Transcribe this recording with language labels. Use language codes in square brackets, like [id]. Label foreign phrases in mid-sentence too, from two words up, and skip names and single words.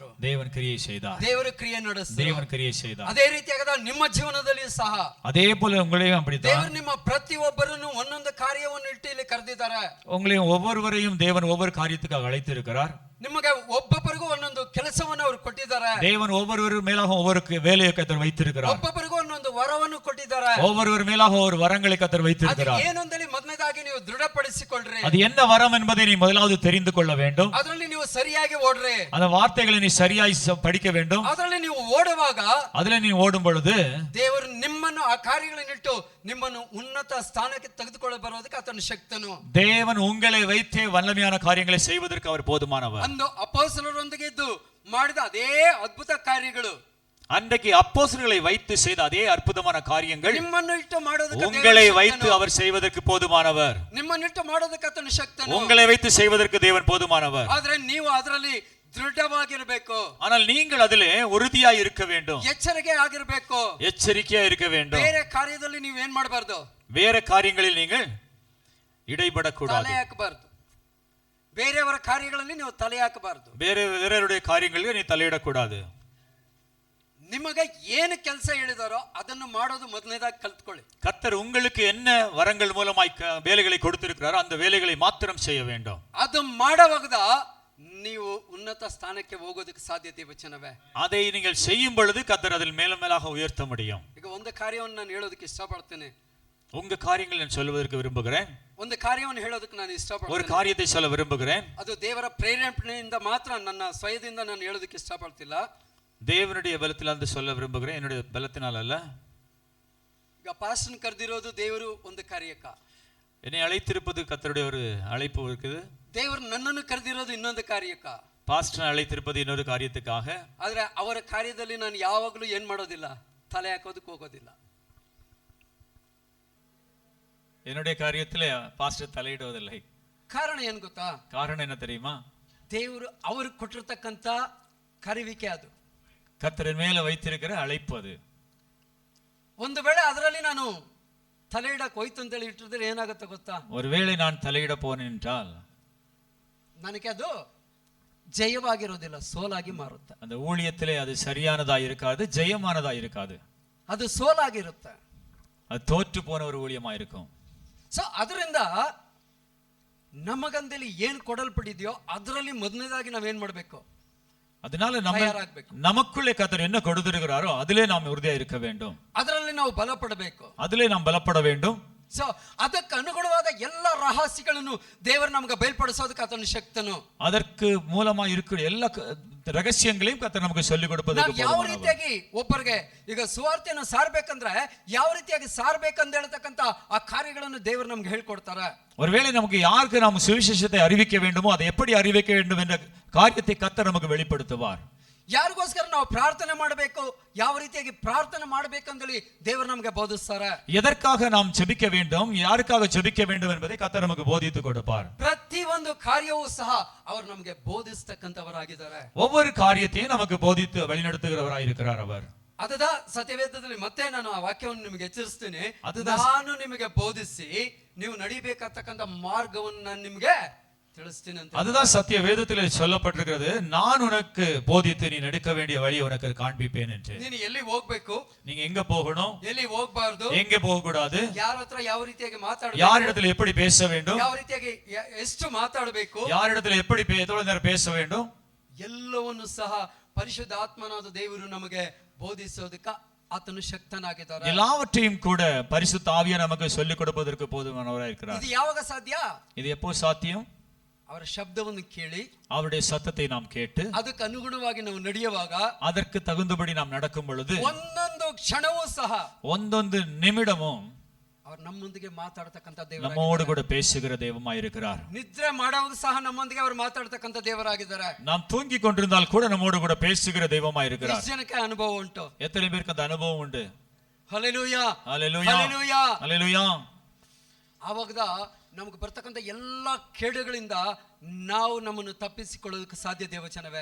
[ta] தேவன் கிரியை செய்தார். தேவன் கிரியை செய்தார். [kn] ಅದೇ ರೀತಿಯಾದ ನಿಮ್ಮ ಜೀವನದಲ್ಲಿಯೂ ಸಹ [ta] அதே போல உங்களையும் அப்படித்தான். [kn] ದೇವರು ನಿಮ್ಮ ಪ್ರತಿಯೊಬ್ಬರನ್ನು ಒಂದೊಂದು ಕಾರ್ಯವನ್ನು ಇಟ್ಟು ಇಲ್ಲಿ ಕರೆದಿದ್ದಾರೆ. [ta] உங்களையும் ஒவ்வொருவரையும் தேவன் ஒவ்வொரு காரியத்துக்காக அழைத்திருக்கிறார். [kn] ನಿಮಗೆ ಒಬ್ಬೊಬ್ಬರಿಗೂ ಒಂದೊಂದು ಕೆಲಸವನ್ನು ಅವರು ಕೊಟ್ಟಿದ್ದಾರೆ. [ta] தேவன் ஒவ்வொருவர் மேலாக ஒவ்வொரு வேலையை கர்த்தர் வைத்திருக்கிறார். [kn] ಒಬ್ಬೊಬ್ಬರಿಗೂ ಒಂದೊಂದು ವರವನ್ನು ಕೊಟ್ಟಿದ್ದಾರೆ. [ta] ஒவ்வொருவர் மேலாக ஒரு வரங்களை கர்த்தர் வைத்திருக்கிறார். [kn] ಏನು ಅಂತೇಳಿ ಮೊದಲನೇದಾಗಿ ನೀವು ದೃಢಪಡಿಸಿಕೊಳ್ಳ್ರಿ. [ta] அது என்ன வரம் என்பதை நீ முதலாவது தெரிந்து கொள்ள வேண்டும். [kn] ಅದರಲ್ಲಿ ನೀವು ಸರಿಯಾಗಿ ಓಡ್ರಿ. [ta] அந்த வார்த்தைகளை நீ சரியாய் படிக்க வேண்டும். [kn] ಅದರಲ್ಲಿ ನೀವು ಓಡುವಾಗ, [ta] அதிலே நீ ஓடும் பொழுது [kn] ದೇವರು ನಿಮ್ಮನ್ನು ಆ ಕಾರ್ಯಗಳನ್ನಿಟ್ಟು ನಿಮ್ಮನ್ನು ಉನ್ನತ ಸ್ಥಾನಕ್ಕೆ ತೆಗೆದುಕೊಳ್ಳ ಬರೋದಕ್ಕೆ ಆತನ ಶಕ್ತನು. [ta] தேவன் உங்களை வைத்தே வல்லமையான காரியங்களை செய்வதற்கு அவர் போதுமானவர். [kn] ಅಂದು ಅಪೊಸ್ತಲರೊಂದಿಗೆ ಇದ್ದು ಮಾಡಿದ ಅದೇ ಅದ್ಭುತ ಕಾರ್ಯಗಳು, [ta] அன்றைக்கு அப்போஸ்தலர்களை வைத்து செய்த அதே அற்புதமான காரியங்கள் [kn] ನಿಮ್ಮನ್ನು ಇಟ್ಟು ಮಾಡೋದಕ್ಕೆ [ta] உங்களை வைத்து அவர் செய்வதற்கு போதுமானவர். [kn] ನಿಮ್ಮನ್ನು ಇಟ್ಟು ಮಾಡೋದಕ್ಕೆ ಆತನ ಶಕ್ತನು. [ta] உங்களை வைத்து செய்வதற்கு தேவன் போதுமானவர். [kn] ಆದ್ರೆ ನೀವು ಅದರಲ್ಲಿ ದೃಢವಾಗಿರಬೇಕು. [ta] ஆனால் நீங்கள் அதிலே உறுதியாய் இருக்க வேண்டும். [kn] ಎಚ್ಚರಿಕೆ ಆಗಿರಬೇಕು. [ta] எச்சரிக்கையா இருக்க வேண்டும். [kn] ಬೇರೆ ಕಾರ್ಯದಲ್ಲಿ ನೀವು ಏನ್ ಮಾಡಬಾರದು, [ta] வேற காரியங்களில் நீங்கள் இடைபடக்கூடாது. [kn] ತಲೆ ಹಾಕಬಾರದು. ಬೇರೆಯವರ ಕಾರ್ಯಗಳಲ್ಲಿ ನೀವು ತಲೆ ಹಾಕಬಾರದು. [ta] வேறவருடைய காரியங்களில் நீ தலையிடக்கூடாது. [kn] ನಿಮಗೆ ಏನು ಕೆಲಸ ಹೇಳಿದಾರೋ ಅದನ್ನು ಮಾಡೋದು ಮೊದಲನೇದಾಗಿ ಕಲ್ತ್ಕೊಳ್ಳಿ. [ta] கர்த்தர் உங்களுக்கு என்ன வரங்கள் மூலமாய் வேலைகளை கொடுத்திருக்கிறாரோ அந்த வேலைகளை மாத்திரம் செய்ய வேண்டும். [kn] ಅದು ಮಾಡುವಾಗ ನೀವು ಉನ್ನತ ಸ್ಥಾನಕ್ಕೆ ಹೋಗೋದಕ್ಕೆ ಸಾಧ್ಯತೆ ವಚನವೇ. [ta] அதை நீங்கள் செய்யும் பொழுது கர்த்தர் அதில் மேலும் மேலாக உயர்த்த முடியும். [kn] ಈಗ ಒಂದು ಕಾರ್ಯವನ್ನು ನಾನು ಹೇಳೋದಕ್ಕೆ ಇಷ್ಟಪಡ್ತೇನೆ. [ta] உங்க காரியங்களை நான் சொல்வதற்கு விரும்புகிறேன். [kn] ಒಂದು ಕಾರ್ಯವನ್ನು ಹೇಳೋದಕ್ಕೆ ನಾನು ಇಷ್ಟಪಡ್ತೇನೆ. [ta] ஒரு காரியத்தை சொல்ல விரும்புகிறேன். [kn] ಅದು ದೇವರ ಪ್ರೇರೇಪಣೆಯಿಂದ ಮಾತ್ರ, ನನ್ನ ಸ್ವಯದಿಂದ ನಾನು ಹೇಳೋದಕ್ಕೆ ಇಷ್ಟಪಡ್ತಿಲ್ಲ. [ta] தேவனுடைய பலத்திலிருந்து சொல்ல விரும்புகிறேன், என்னுடைய பலத்தினால் அல்ல. [kn] ಈಗ ಪಾಸ್ಟರ್ನ ಕರೆದಿರೋದು ದೇವರು ಒಂದು ಕಾರ್ಯಕ್ಕ, [ta] என்னை அழைத்திருப்பது கர்த்தருடைய ஒரு அழைப்பு இருக்குது. [kn] ದೇವರು ನನ್ನನ್ನು ಕರೆದಿರೋದು ಇನ್ನೊಂದು ಕಾರ್ಯಕ್ಕ, [ta] பாஸ்டர் அழைத்திருப்பது இன்னொரு காரியத்துக்காக. [kn] ಆದ್ರೆ ಅವರ ಕಾರ್ಯದಲ್ಲಿ ನಾನು ಯಾವಾಗಲೂ ಏನ್ ಮಾಡೋದಿಲ್ಲ, ತಲೆ ಹಾಕೋದಕ್ಕೆ ಹೋಗೋದಿಲ್ಲ. [ta] என்னுடைய காரியத்தில் பாஸ்டர் தலையிடுவதில்லை. [kn] ಕಾರಣ ಏನು ಗೊತ್ತಾ? [ta] காரணம் என்ன தெரியுமா? [kn] ದೇವರು ಅವ್ರಿಗೆ ಕೊಟ್ಟಿರ್ತಕ್ಕಂಥ ಕರೆವಿಕೆ ಅದು, [ta] கர்த்தரின் மேல வைத்திருக்கிற அழைப்பு அது. [kn] ಒಂದು ವೇಳೆ ಅದರಲ್ಲಿ ನಾನು ತಲೆ ಇಡಕ್ ಹೋಯ್ತು ಅಂತೇಳಿ ಇಟ್ಟಿದ್ರೆ ಏನಾಗುತ್ತೆ ಗೊತ್ತಾ? [ta] ஒருவேளை நான் தலையிட போனேன் என்றால் [kn] ನನಗೆ ಅದು ಜಯವಾಗಿರೋದಿಲ್ಲ, ಸೋಲಾಗಿ ಮಾರುತ್ತೆ. [ta] அந்த ஊழியத்திலே அது சரியானதா இருக்காது, ஜெயமானதா இருக்காது. [kn] ಅದು ಸೋಲಾಗಿರುತ್ತೆ, [ta] அது தோற்று போன ஒரு ஊழியமா இருக்கும். [kn] ಸೊ ಅದರಿಂದ ನಮಗಂದಲ್ಲಿ ಏನ್ ಕೊಡಲ್ಪಟ್ಟಿದ್ಯೋ ಅದರಲ್ಲಿ ಮೊದಲನೇದಾಗಿ ನಾವೇನ್ ಮಾಡ್ಬೇಕು? [ta] அதனால நமக்குள்ளே கர்த்தர் என்ன கொடுத்திருக்கிறாரோ அதிலே நாம் உறுதியா இருக்க வேண்டும். [kn] ಅದರಲ್ಲಿ ನಾವು ಬಲಪಡಬೇಕು, [ta] அதிலே நாம் பலப்பட வேண்டும். [kn] ಸೊ ಅದಕ್ಕೆ ಅನುಗುಣವಾದ ಎಲ್ಲ ರಹಸ್ಯಗಳನ್ನು ದೇವರು ನಮಗೆ ಬಯಲ್ಪಡಿಸೋದಕ್ಕೆ ಆತನ ಶಕ್ತನು. [ta] அதற்கு மூலமா இருக்கிற எல்லா ரகசியங்களையும் கர்த்தர் நமக்கு சொல்லிக் கொடுப்பதற்கு [kn] ಯಾವ ರೀತಿಯಾಗಿ ಒಬ್ಬರಿಗೆ ಈಗ ಸುವಾರ್ತೆಯನ್ನು ಸಾರಬೇಕಂದ್ರೆ ಯಾವ ರೀತಿಯಾಗಿ ಸಾರಬೇಕಂತ ಹೇಳ್ತಕ್ಕಂತ ಆ ಕಾರ್ಯಗಳನ್ನು ದೇವರು ನಮ್ಗೆ ಹೇಳ್ಕೊಡ್ತಾರೆ. [ta] ஒருவேளை நமக்கு யாருக்கு நாம் சுவிசேஷத்தை அறிவிக்க வேண்டுமோ அதை எப்படி அறிவிக்க வேண்டும் என்ற காரியத்தை கர்த்தர் நமக்கு வெளிப்படுத்துவார். [kn] ಯಾರಿಗೋಸ್ಕರ ನಾವು ಪ್ರಾರ್ಥನೆ ಮಾಡಬೇಕು, ಯಾವ ರೀತಿಯಾಗಿ ಪ್ರಾರ್ಥನೆ ಮಾಡಬೇಕಂತೇಳಿ ದೇವರು ನಮಗೆ ಬೋಧಿಸ್ತಾರೆ. [ta] எதற்காக நாம் ஜெபிக்க வேண்டும், யாருக்காக ஜெபிக்க வேண்டும் என்பதை கர்த்தர் நமக்கு போதித்து கொடுப்பார். [kn] ಪ್ರತಿ ಒಂದು ಕಾರ್ಯವೂ ಸಹ ಅವರು ನಮಗೆ ಬೋಧಿಸತಕ್ಕಂತವರಾಗಿದ್ದಾರೆ. [ta] ஒவ்வொரு காரியத்தையும் நமக்கு போதித்து வழிநடத்துகிறவராய் இருக்கிறார் அவர். [kn] ಅದದ ಸತ್ಯವೇದದಲ್ಲಿ ಮತ್ತೆ ನಾನು ಆ ವಾಕ್ಯವನ್ನು ನಿಮಗೆ ಎಚ್ಚರಿಸ್ತೇನೆ. ನಾನು ನಿಮಗೆ ಬೋಧಿಸಿ ನೀವು ನಡಿಬೇಕಾಗ್ತಕ್ಕಂಥ ಮಾರ್ಗವನ್ನು ನಾನು ನಿಮಗೆ ತಿಳಿಸ್ತೀನಿ ಅಂತ. [ta] அதுதான் சத்திய வேதத்திலே சொல்லப்பட்டிருக்கிறது. நான் உனக்கு போதித்து நீ நடக்க வேண்டிய வழி உனக்கு காண்பிப்பேன் என்று. [kn] ನೀನು ಎಲ್ಲಿ ಹೋಗಬೇಕು, [ta] நீங்க எங்க போகணும், [kn] ಎಲ್ಲಿ ಹೋಗಬಾರದು, [ta] எங்க போக கூடாது, [kn] ಯಾರ ಹತ್ರ ಯಾವ ರೀತಿಯಾಗಿ ಮಾತಾಡಬೇಕು, [ta] யாரிடத்தில் எப்படி பேச வேண்டும், [kn] ಯಾವ ರೀತಿಯಾಗಿ ಎಷ್ಟು ಮಾತಾಡಬೇಕು, [ta] யாரிடத்தில் எப்படி எவ்வளவு நேரம் பேச வேண்டும், [kn] ಎಲ್ಲವನ್ನು ಸಹ ಪರಿಶುದ್ಧ ಆತ್ಮನಾದ ದೇವರು ನಮಗೆ ಬೋಧಿಸೋದಕ್ಕೆ ಆತನು ಶಕ್ತನಾಗಿದ್ದಾರೆ. [ta] எல்லாவற்றையும் கூட பரிசுத்த ஆவியானவர் நமக்கு சொல்லிக் கொடுப்பதற்கு போதுமானவராய் இருக்கிறார். [kn] ಇದು ಯಾವಾಗ ಸಾಧ್ಯ? [ta] இது எப்போ சாத்தியம்? [kn] ಅವರ ಶಬ್ದವನ್ನು ಕೇಳಿ [ta] அவருடைய சத்தத்தை நாம் கேட்டு [kn] ಅದಕ್ಕೆ ಅನುಗುಣವಾಗಿ ನಾವು ನಡೆಯುವಾಗ, [ta] அதற்கு தகுந்தபடி நாம் நடக்கும் பொழுது [kn] ಒಂದೊಂದು ಕ್ಷಣವೂ ಸಹ [ta] ಒಂದೊಂದು நிமிடமும் [kn] அவர் ನಮ್ಮೊಂದಿಗೆ ಮಾತಾಡತಕ್ಕಂತ ದೇವರು, [ta] நம்மோடு கூட பேசுகிற தெய்வமாய் இருக்கிறார். [kn] ನಿದ್ರೆ ಮಾಡುವಾಗ ಸಹ ನಮ್ಮೊಂದಿಗೆ ಅವರು ಮಾತಾಡತಕ್ಕಂತ ದೇವರಾಗಿದ್ದಾರೆ. [ta] நாம் தூங்கி கொண்டிருந்தால் கூட நம்மோடு கூட பேசுகிற தெய்வமாய் இருக்கிறார். [kn] ಎಷ್ಟು ಜನಕ್ಕೆ ಅನುಭವ ಉಂಟು? [ta] எத்தனை பேருக்கு அந்த அனுபவம் உண்டு? [kn] ಹಲ್ಲೆಲೂಯಾ, [ta] ஹல்லேலூயா, [kn] ಹಲ್ಲೆಲೂಯಾ, [ta] ஹல்லேலூயா. [kn] ಆವಾಗದ ನಮಗೆ ಬರ್ತಕ್ಕಂಥ ಎಲ್ಲಾ ಕೇಡುಗಳಿಂದ ನಾವು ನಮ್ಮನ್ನು ತಪ್ಪಿಸಿಕೊಳ್ಳೋದಕ್ಕೆ ಸಾಧ್ಯ ದೇವಚನವೇ.